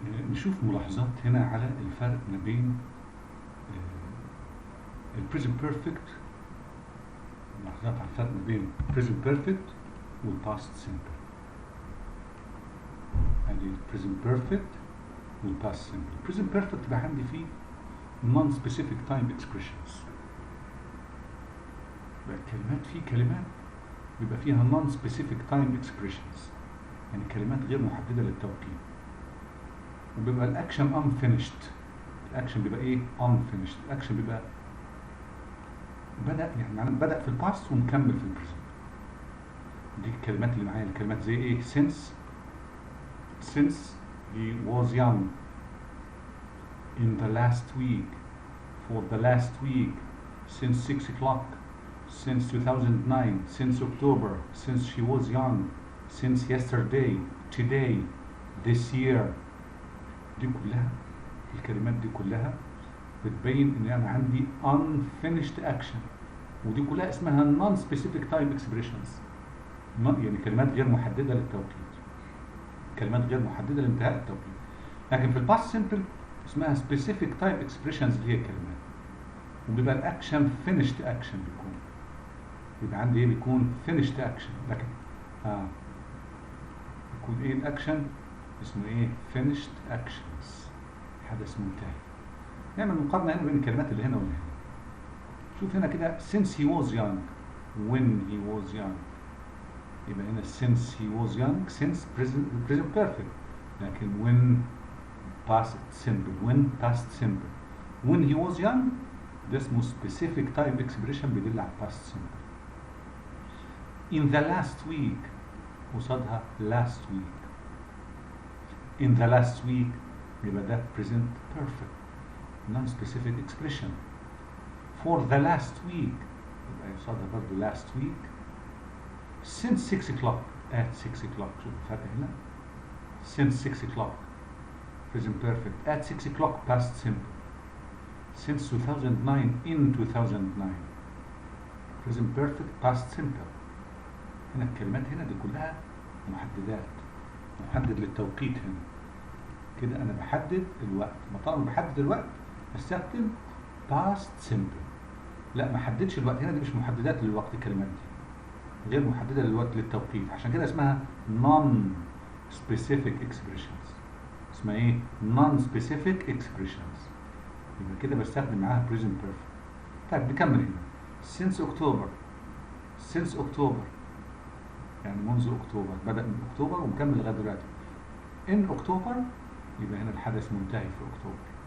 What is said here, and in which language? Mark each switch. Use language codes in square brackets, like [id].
[ar] نشوف ملاحظات هنا على الفرق ما بين البريزنت بيرفكت. ملاحظات على الفرق ما بين present perfect والpast simple. ادي present perfect والpast simple. present perfect بقى عندي فيه non specific time expressions. بقى الكلمات فيه كلمات بيبقى فيها non specific time expressions، يعني كلمات غير محددة للتوقيت. وبيبقى الاكشن unfinished. الاكشن بيبقى ايه؟ unfinished. الاكشن بيبقى بدأ، يعني معناه بدأ في الباست ومكمل في البريزنت. دي الكلمات اللي معايا. الكلمات زي ايه؟ [en] since he was young, in the last week, for the last week, since 6 o'clock, since 2009, since October, since she was young, since yesterday, today, this year. [ar] دي كلها الكلمات دي كلها بتبين ان انا عندي [en] unfinished action، [ar] ودي كلها اسمها [en] non specific time expressions، [ar] يعني كلمات غير محدده للتوقيت، كلمات غير محدده لانتهاء التوقيت. لكن في الباست سمبل اسمها specific time expressions اللي هي كلمات، وبيبقى الاكشن [en] finished action. [ar] بيبقى عندي ايه؟ بيكون finished action. لكن بيكون ايه الاكشن؟ اسمه ايه؟ finished actions، حدث منتهي. نعمل مقارنة هنا بين الكلمات اللي هنا واللي هنا. شوف هنا كده [en] since he was young، when he was young، [ar] يبقى هنا [en] since he was young، since present perfect. [ar] لكن [en] when past simple، when past simple. when he was young [ar] ده اسمه [en] specific time expression [ar] بيدل على [en] past simple. in the last week [ar] قصادها [en] last week. in the last week [ar] يبقى ده [en] present perfect non-specific expression. for the last week [ar] يبقى يصادها برضه [en] last week. since 6 o'clock، at 6 o'clock. [ar] شوف الفرق هنا. [en] since 6 o'clock present perfect. at 6 o'clock past simple. since 2009 in 2009 present perfect past simple. [ar] هنا الكلمات هنا دي كلها محددات، محدد للتوقيت. هنا كده انا بحدد الوقت. طالما بحدد الوقت استخدم past simple. لا ما حددش الوقت هنا، دي مش محددات للوقت. الكلمات دي غير محدده للوقت للتوقيت، عشان كده اسمها non specific expressions. اسمها ايه؟ non specific expressions. يبقى كده بستخدم معاها present perfect. طيب نكمل هنا. [en] since October، since October [ar] يعني منذ اكتوبر، بدأ من اكتوبر ومكمل لغايه دلوقتي. in October يبقى هنا الحدث منتهي في اكتوبر.